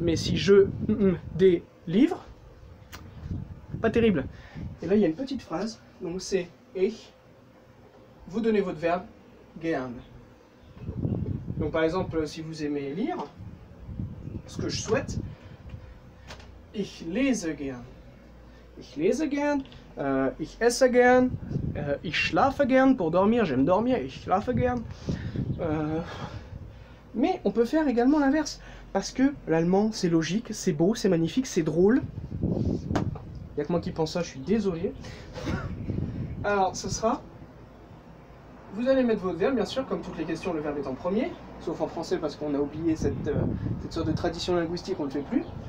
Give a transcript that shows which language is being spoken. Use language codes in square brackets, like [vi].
[fr] Mais si je délivre, pas terrible. Et là, il y a une petite phrase, donc c'est « ich ». Vous donnez votre verbe « gern ». Donc par exemple, si vous aimez lire, ce que je souhaite, « [de] ich lese gern ». Ich lese gern, ich esse gern, ich schlafe gern, [fr] pour dormir, j'aime dormir, [de] ich schlafe gern. [fr] Mais on peut faire également l'inverse, parce que l'allemand c'est logique, c'est beau, c'est magnifique, c'est drôle. Il n'y a que moi qui pense ça, je suis désolé. Alors ce sera, vous allez mettre votre verbe, bien sûr, comme toutes les questions, le verbe est en premier, sauf en français parce qu'on a oublié cette sorte de tradition linguistique, on ne le fait plus.